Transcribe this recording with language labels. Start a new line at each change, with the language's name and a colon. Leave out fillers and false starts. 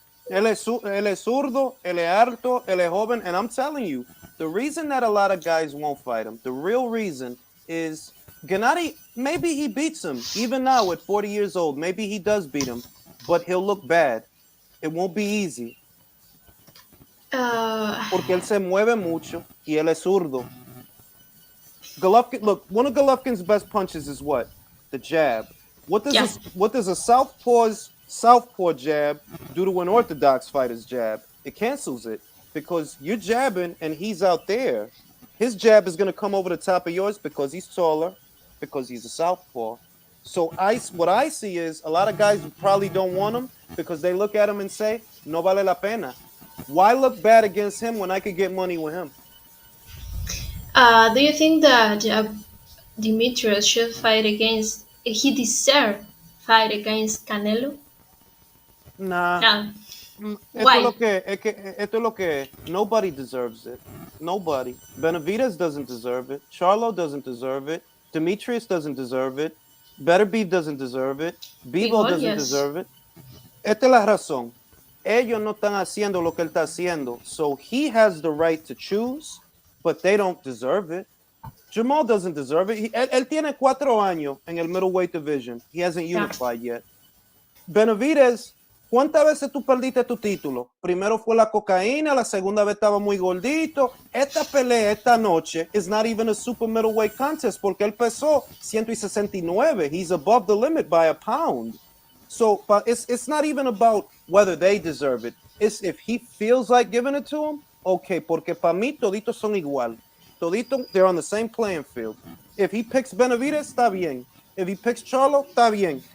Spanish: Él es zurdo, él es alto, él es joven,
English: and I'm telling you, the reason that a lot of guys won't fight him, the real reason is Gennady, maybe he beats him, even now at 40 years old, maybe he does beat him, but he'll look bad. It won't be easy.
Spanish: Porque él se mueve mucho y él es zurdo.
English: Golovkin, look, one of Golovkin's best punches is what? The jab. What does a southpaw jab do to an orthodox fighter's jab? It cancels it because you're jabbing and he's out there. His jab is going to come over the top of yours because he's taller, because he's a southpaw. So what I see is a lot of guys probably don't want him because they look at him and say,
Spanish: no vale la pena.
English: Why look bad against him when I could get money with him? Do you think that Dimitrios should fight against? He deserve fight against Canelo? Nah. Why?
Spanish: Esto es lo que
English: nobody deserves it. Nobody. Benavidez doesn't deserve it. Charlo doesn't deserve it. Demetrius doesn't deserve it. Better Beef doesn't deserve it. Bivol doesn't deserve it.
Spanish: Esta es la razón. Ellos no están haciendo lo que él está haciendo.
English: So he has the right to choose, but they don't deserve it. Jamal doesn't deserve it.
Spanish: Él tiene 4 años en el middleweight division.
English: He hasn't unified yet.
Spanish: Benavidez, ¿cuántas veces tú perdiste tu título? Primero fue la cocaína, la segunda vez estaba muy gordito. Esta pelea, esta noche,
English: is not even a super middleweight contest
Spanish: porque él pesó 169.
English: He's above the limit by a pound. So it's not even about whether they deserve it. It's if he feels like giving it to him, okay,
Spanish: porque para mí toditos son igual. Toditos,
English: they're on the same playing field. If he picks Benavidez,
Spanish: está bien.
English: If he picks Charlo, está bien.